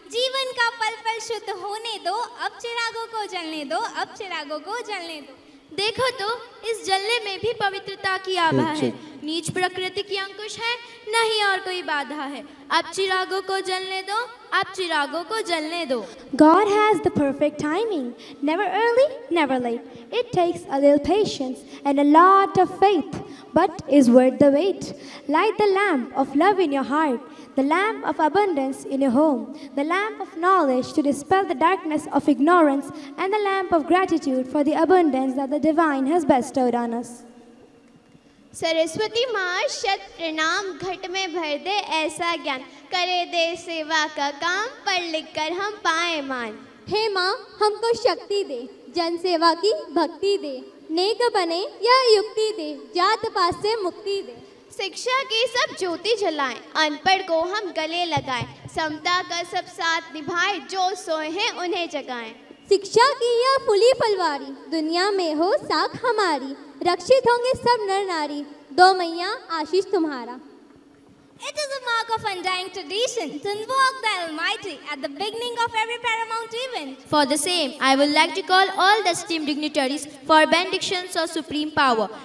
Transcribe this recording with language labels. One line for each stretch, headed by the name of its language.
Hindi: जीवन का पल पल शुद्ध होने दो, अब चिरागों को जलने दो, अब चिरागों को जलने दो। देखो तो इस जलने में भी पवित्रता की आभा है, नीच प्रकृति की अंकुश है, नहीं और कोई बाधा है। अब चिरागों को जलने दो, अब चिरागों को जलने दो।
English: God has the perfect timing, never early, never late. It takes a little patience and a lot of faith, but is worth the wait. Light the lamp of love in your heart, the lamp of abundance in your home, the lamp of knowledge to dispel the darkness of ignorance, and the lamp of gratitude for the abundance that the divine has bestowed on us.
Hindi: Saraswati माँ शत प्रणाम, घट में भर दे ऐसा ज्ञान, करे दे सेवा का काम, पढ़ लिख कर हम पाए मान। हे माँ हमको शक्ति दे, जन सेवा की भक्ति दे, नेक बने यह युक्ति दे, जात पात से मुक्ति दे। शिक्षा की सब ज्योति जलाएं, अनपढ़ को हम गले लगाएं, समता का सब साथ निभाएं, जो सोए हैं उन्हें जगाएं। शिक्षा की यह फूली फलवारी, दुनिया में हो साख हमारी, रक्षित होंगे सब नर नारी, दो मैया आशीष तुम्हारा।
English: It is a mark of undying tradition to invoke the Almighty at the beginning of every paramount event. For the same, I would like to call all the esteemed dignitaries for benedictions of supreme power.